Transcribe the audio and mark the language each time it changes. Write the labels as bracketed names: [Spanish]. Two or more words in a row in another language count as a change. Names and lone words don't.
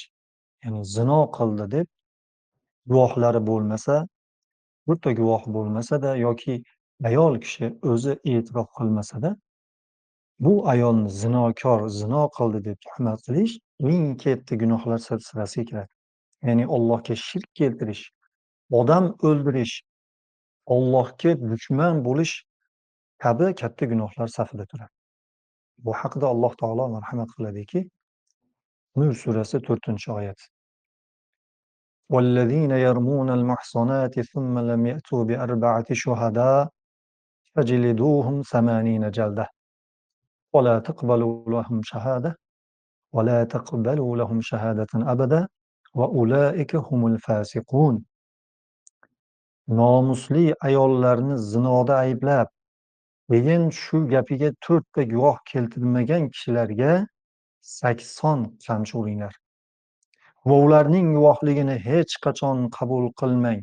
[Uzbek] Ya'ni zino qildi deb guvohlari bo'lmasa, birorta guvoh bo'lmasada yoki ayol kishi o'zi e'tirof qilmasada, bu ayolni zinokor, zino qildi deb tuhmat qilish eng katta gunohlar silsilasiga kiradi. Ya'ni Allohga shirk keltirish, odam o'ldirish, Allohga dushman bo'lish kabi katta gunohlar safida turadi. Bu haqida Alloh taolo marhamat qiladiki, Nur surasi 4-oyat. [Arabic] والذين يرمون المحصنات ثم لم يأتوا بأربعة شهداء فجلدوهم 80 جلدة ولا تقبلوا لهم شهادة ولا تقبلوا لهم شهادة أبدا وأولئك هم الفاسقون. [Uzbek] Nomusli ayollarni zinoda ayblab, keyin shu gapiga 4ta guvoh keltirmagan kishilarga 80 qamchi uringlar. Va ularning guvohligini hech qachon qabul qilmang.